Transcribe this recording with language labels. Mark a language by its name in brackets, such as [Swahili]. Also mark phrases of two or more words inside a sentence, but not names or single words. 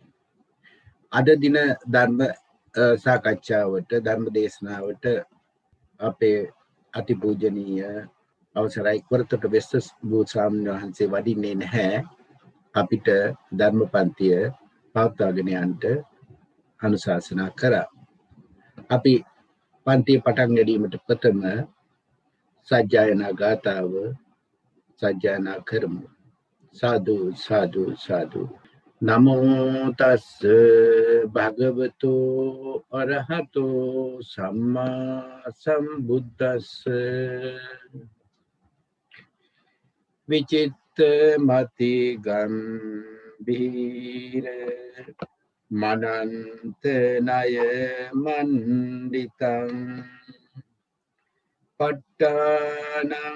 [Sinhala] අද දින ධර්ම සාකච්ඡාවට ධර්ම දේශනාවට අපේ අතිපූජනීය අවසරයි කොරතොට වෙස්ස බෝ ස්වාමීන් වහන්සේ වඩින්නේ නැහැ. අපිට ධර්ම පන්තිය පවත්වාගෙන යන්න අනුශාසනා කරා. අපි පන්තිය පටන් ගැනීමට ප්‍රථම සජ්ජායනා ගාථාව සජ්ජායනා කරමු. සාදු සාදු සාදු. [Pali] නමෝ තස්ස භගවතු අරහතෝ සම්මා සම්බුද්දස්ස විචිත්ත මති ගම්බීර මනන්ත නය මණ්ඩිතං පට්ඨානං